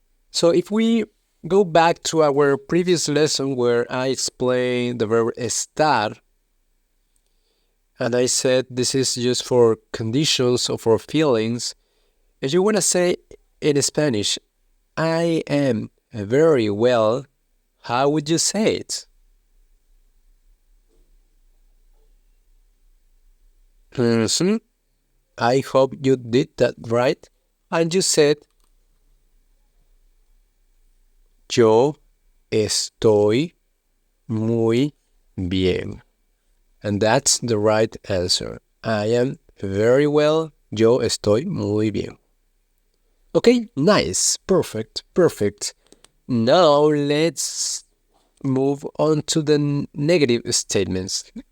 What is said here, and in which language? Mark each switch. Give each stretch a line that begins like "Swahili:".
English: So if we go back to our previous lesson where I explained the verb estar, and I said this is used for conditions or for feelings, if you want to say in Spanish, I am very well, how would you say it? I hope you did that right. And you said,
Spanish: yo estoy muy bien.
English: And that's the right answer. I am very well.
Spanish: Yo estoy muy bien.
English: Okay, nice. Perfect. Now let's move on to the negative statements.